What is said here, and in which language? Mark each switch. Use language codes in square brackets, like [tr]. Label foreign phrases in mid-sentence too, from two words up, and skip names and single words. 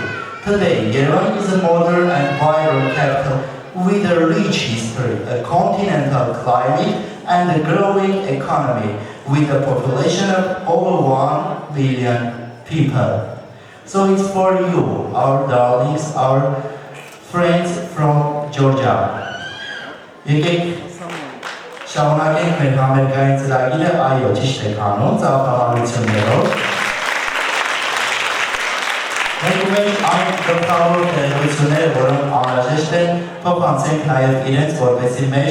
[en] Today, Yerevan is a modern and vibrant capital with a rich history, a continental climate and a growing economy with a population of over 1 billion people. So it's for you, our darlings, our friends from Georgia. [hy] Շարունակենք մեր համերգային ծրագիրը, այո, ճիշտ եք անում, ծափահարություններով։ Մենք ունենք այն գլխավոր տեղեկությունները, որոնք անհրաժեշտ են, փոխանցենք նաև իրենց, որպեսզի մեր